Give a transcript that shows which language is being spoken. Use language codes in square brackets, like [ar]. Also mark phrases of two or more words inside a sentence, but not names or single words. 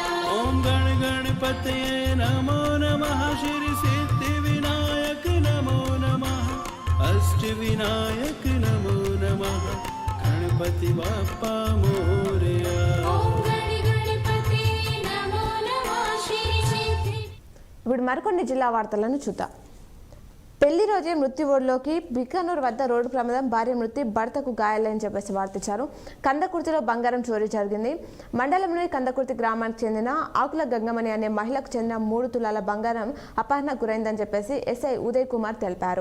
[sa] ॐ गण गणपते नमो नमः श्री सिद्धिविनायक नमो नमः अष्टविनायक नमो नमः [mr] गणपति बाप्पा मोरया [sa] ॐ गण गणपते नमो नमः श्री सिद्धि [te] ఇప్పుడు మరికొన్ని జిల్లా వార్తలను చూద్దాం. పెళ్లి రోజే మృత్యు ఓడిలోకి బికానూర్ వద్ద రోడ్డు ప్రమాదం, భార్య మృతి, భర్తకు గాయాలని చెప్పేసి వార్తించారు. కందకుర్తిలో బంగారం చోరీ జరిగింది. మండలంలోని కందకుర్తి గ్రామానికి చెందిన ఆకుల గంగమణి అనే మహిళకు చెందిన 3 తులాల బంగారం అపహరణకు గురైందని చెప్పేసి ఎస్ఐ ఉదయ్ కుమార్ తెలిపారు.